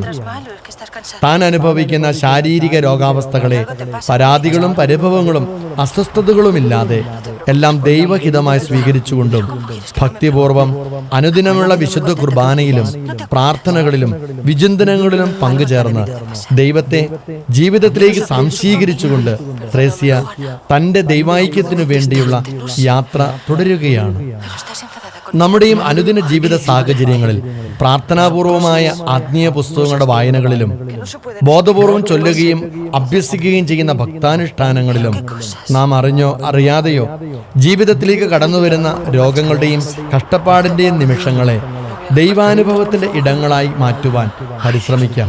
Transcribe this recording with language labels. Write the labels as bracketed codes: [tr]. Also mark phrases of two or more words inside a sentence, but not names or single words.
[ml] താൻ അനുഭവിക്കുന്ന ശാരീരിക രോഗാവസ്ഥകളെ പരാതികളും പരിഭവങ്ങളും അസ്വസ്ഥതകളുമില്ലാതെ എല്ലാം ദൈവഹിതമായി സ്വീകരിച്ചുകൊണ്ടും ഭക്തിപൂർവം അനുദിനമുള്ള വിശുദ്ധ കുർബാനയിലും പ്രാർത്ഥനകളിലും വിചിന്തനങ്ങളിലും പങ്കുചേർന്ന് ദൈവത്തെ ജീവിതത്തിലേക്ക് സംശീകരിച്ചുകൊണ്ട് ത്രേസ്യ തന്റെ ദൈവൈക്യത്തിനു വേണ്ടിയുള്ള യാത്ര തുടരുകയാണ്. [es] Pero estás enfadada [ml] നമ്മുടെയും അനുദിന ജീവിത സാഹചര്യങ്ങളിൽ പ്രാർത്ഥനാപൂർവമായ ആത്മീയ പുസ്തകങ്ങളുടെ വായനകളിലും ബോധപൂർവം ചൊല്ലുകയും അഭ്യസിക്കുകയും ചെയ്യുന്ന ഭക്താനുഷ്ഠാനങ്ങളിലും നാം അറിഞ്ഞോ അറിയാതെയോ ജീവിതത്തിലേക്ക് കടന്നുവരുന്ന രോഗങ്ങളുടെയും കഷ്ടപ്പാടിന്റെയും നിമിഷങ്ങളെ ദൈവാനുഭവത്തിന്റെ ഇടങ്ങളായി മാറ്റുവാൻ പരിശ്രമിക്കാം.